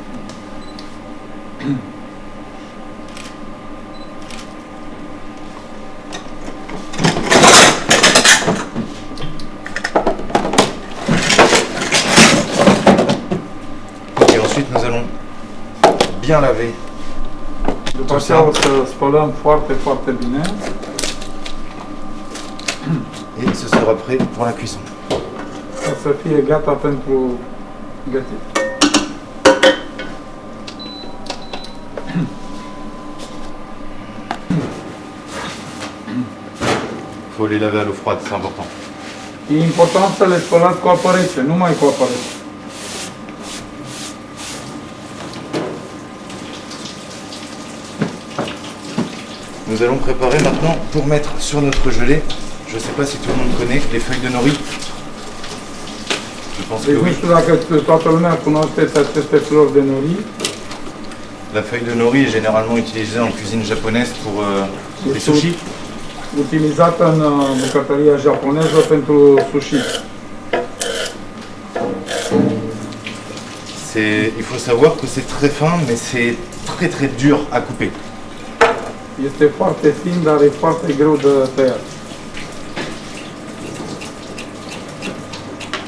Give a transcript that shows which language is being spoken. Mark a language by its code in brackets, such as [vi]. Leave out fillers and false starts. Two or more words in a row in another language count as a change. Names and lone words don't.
[fr] Et ensuite, nous allons bien laver. [ro] După aceea o să spălăm foarte, foarte bine [fr] Et ce sera prêt pour la cuisson. [ro] ca să fie gata pentru gătit. [fr] Il faut les laver à l'eau froide, c'est important. [ro] E important să le spălați cu apă rece, numai cu apă rece. [fr] Nous allons préparer maintenant pour mettre sur notre gelée. Je ne sais pas si tout le monde connaît les feuilles de nori. Je pense que [ro] Deci nu [fr] oui. [ro] știu dacă toată lumea cunoașteți aceste flori de nori. [fr] La feuille de nori est généralement utilisée en cuisine japonaise pour les sushis. [ro] Utilizată în bucătăria japoneză pentru sushi. [fr] Il faut savoir que c'est très fin, mais c'est très très dur à couper. [ro] Este foarte fin, dar e foarte greu de tăiat.